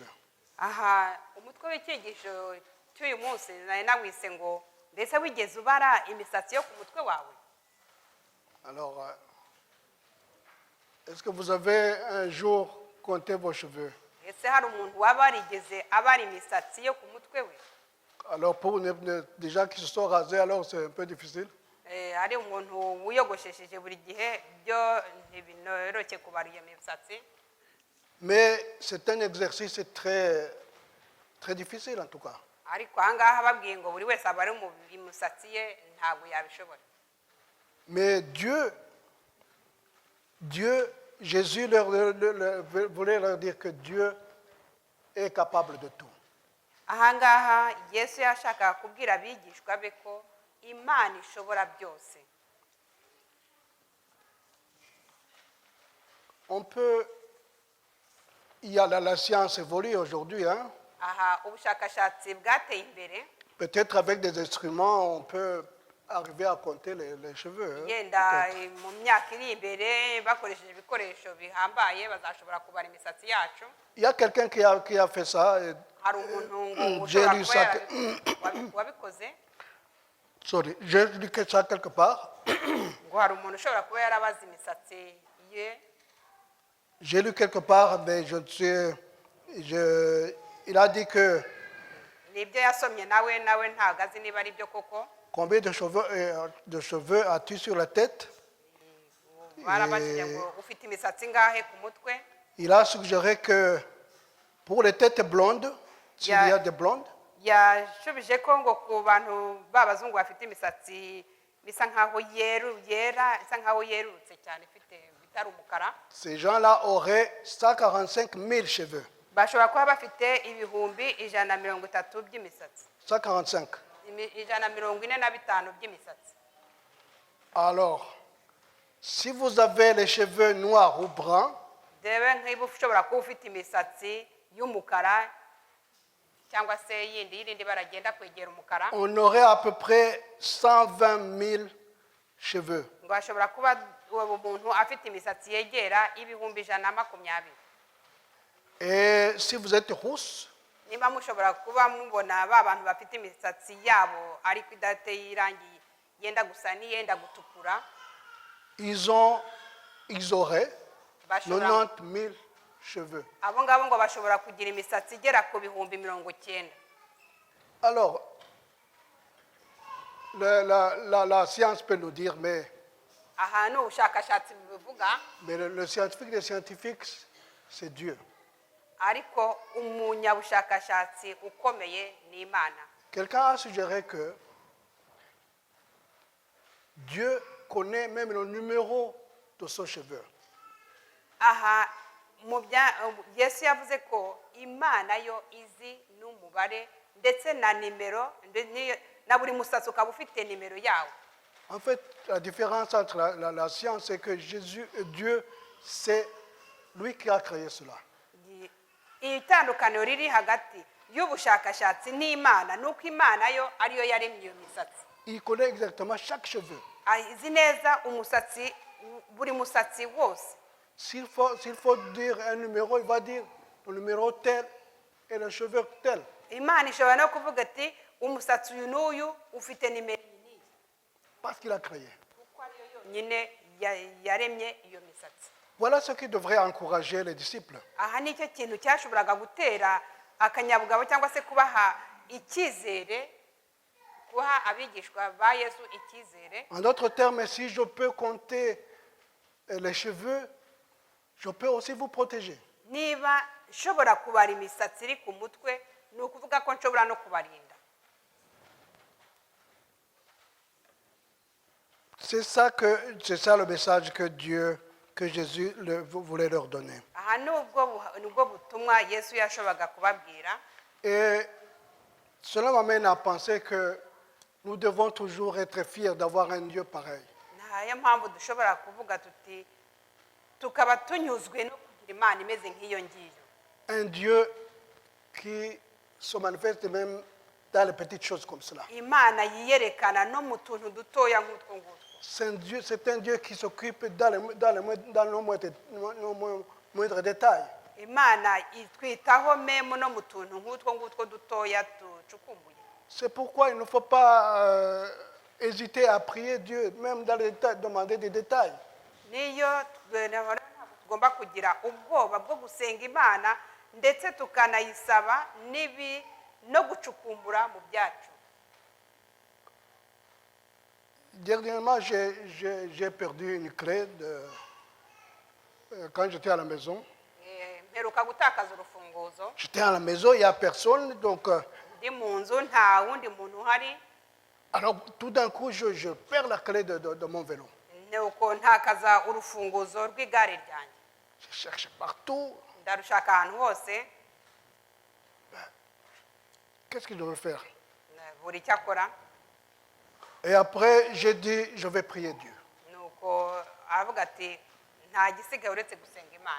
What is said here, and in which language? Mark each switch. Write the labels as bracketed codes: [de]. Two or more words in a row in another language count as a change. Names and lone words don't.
[rw] aha umutwe w'icyigisho cy'uyu munsi nari nawise ngo mbese wigeze ubara imisatsi yo ku mutwe wawe. [fr] Alors, est-ce que vous avez un jour compté vos cheveux? [rw] ese hari umuntu waba warigeze abara imisatsi yo ku mutwe we? [fr] Alors, pour des gens qui se sont rasés, alors c'est un peu difficile. [rw] hari umuntu wiyogoshesheje buri gihe byo ntibinoroshye kubara iyo misatsi. [fr] Mais c'est un exercice très, très difficile en tout cas. [rw] ariko aha ngaha babwiye ngo buri wese abare imisatsi ye ntabwo yabishobora. [fr] Mais Jésus voulait leur dire que Dieu est capable de tout. [rw] aha ngaha Yesu yashakaga kubwira abigishwa be ko Imana ishobora byose. [fr] La science évolue aujourd'hui. Hein? [rw] aha ubushakashatsi bwateye imbere. [fr] Peut-être avec des instruments, on peut arriver à compter les cheveux. [rw] yenda mu myaka iri imbere bakoresheje ibikoresho bihambaye bazashobora kubara imisatsi yacu. [fr] Il y a quelqu'un qui a fait ça. [rw] hari umuntu ushobora kuba wabikoze. [fr] Sorry, j'ai lu ça quelque part. [rw] ngo hari umuntu ushobora kuba yarabaze imisatsi ye. [fr] J'ai lu quelque part, mais il a dit que [rw] nibyo yasomye nawe ntabwo azi niba ari byo koko. [fr] Combien de cheveux as-tu sur la tête? [rw] Barabajije ngo ufite imisatsi ngahe ku mutwe. [fr] Il a suggéré que pour les têtes blondes, s'il y a des blondes, [rw] yashubije ko ngo ku bantu b'abazungu bafite imisatsi bisa nkaho yera isa nkaho yerurutse cyane ifite bitari umukara, [fr] ces gens-là auraient 145 000 cheveux. [rw] bashobora kuba bafite ibihumbi 130 by'imisatsi, 145. 145 by'imisatsi. [fr] Alors, si vous avez les cheveux noirs ou bruns, [rw] rebe nk'iba ushobora kuba ufite imisatsi y'umukara cyangwa se yindi baragenda kwegera umukara, [fr] on aurait à peu près 120 000 cheveux. [rw] ngo ashobora kuba uwo muntu afite imisatsi yegera ibihumbi 120. [fr] Et si vous êtes rousse, [rw] niba mushobora kuba mubona ba bantu bafite imisatsi yabo ariko idateye irangi yenda gusa n'iyenda gutukura, [fr] ils auraient 90 000 cheveux. [rw] abo ngabo ngo bashobora kugira imisatsi igera ku bihumbi 90. [fr] Alors, la science peut nous dire, mais [rw] aha ni ubushakashatsi bubivuga, [fr] le scientifique des scientifiques, c'est Dieu. [rw] ariko umunyabushakashatsi ukomeye ni Imana. [fr] Quelqu'un a suggéré que Dieu connaît même le numéro de son cheveu. [rw] Aha Yesu yavuze ko Imana yo izi n'umubare ndetse na nimero na buri musatsi ukaba ufite nimero yawo. [fr] En fait, la différence entre la science, c'est que Dieu, c'est lui qui a créé cela. [rw] Itandukaniro riri hagati y'ubushakashatsi n'Imana nuko Imana yo ariyo yaremye iyo misatsi. [fr] Il connaît exactement chaque cheveu. [rw] Izi neza umusatsi, buri musatsi wose. [fr] S'il faut dire un numéro, il va dire le numéro tel et le cheveu tel. [rw] Imana ishobora no kuvuga ati umusatsi uyu n'uyu ufite nimero iyi. [fr] Parce qu'il a créé. [rw] Kuko ariyo yonyine yaremye iyo misatsi. [fr] Voilà ce qui devrait encourager les disciples. [rw] Aha ni cyo kintu cyashoboraga gutera akanyabugabo cyangwa se kubaha icyizere, kubaha abigishwa ba Yesu icyizere. [fr] En d'autres termes, si je peux compter les cheveux, je peux aussi vous protéger. [rw] Niba nshobora kubara imisatsi iri ku mutwe, ni ukuvuga ko nshobora no kubarinda. [fr] C'est ça le message que Jésus voulait leur donner. [rw] Aha nubwo butumwa Yesu yashoboraga kubabwira. [fr] Et cela m'amène à penser que nous devons toujours être fiers d'avoir un Dieu pareil. [rw] Ntayo mpamvu dushobora kuvuga tuti tukaba tunyuzwe no kugira Imana imeze nk'iyo ngiyo. [fr] Un Dieu qui se manifeste même dans les petites choses comme cela. [rw] Imana yiyerekana no mu tuntu dutoya nk'utwo ngutwo. [fr] C'est un Dieu qui s'occupe dans nos moindres détails. [rw] Imana itwitaho memo no mu tuntu nk'utwo ngutwo dutoya tucukumbuye. [fr] C'est pourquoi il ne faut pas hésiter à prier Dieu, même dans les détails, demander des détails. [rw] Niyo tugomba kugira ubwoba bwo gusenga Imana ndetse tukanayisaba no gucukumbura mu byacu. [fr] Dernièrement, j'ai perdu une clé quand j'étais à la maison. [rw] Mperuka gutakaza urufunguzo. [fr] J'étais à la maison, il n'y a personne, donc... [rw] Ndi mu nzu nta wundi muntu uhari. [fr] Alors, tout d'un coup, je perds la clé de mon vélo. [rw] Nuko ntakaza urufunguzo rw'igare ryanjye. [fr] Je cherche partout. [rw] Ndarushaka ahantu hose. [fr] Qu'est-ce que je veux faire? [rw] Buri cyakora. [fr] Et après, j'ai dit, je vais prier Dieu. [rw] Nuko avuga ati nta gisigaye uretse gusenga Imana.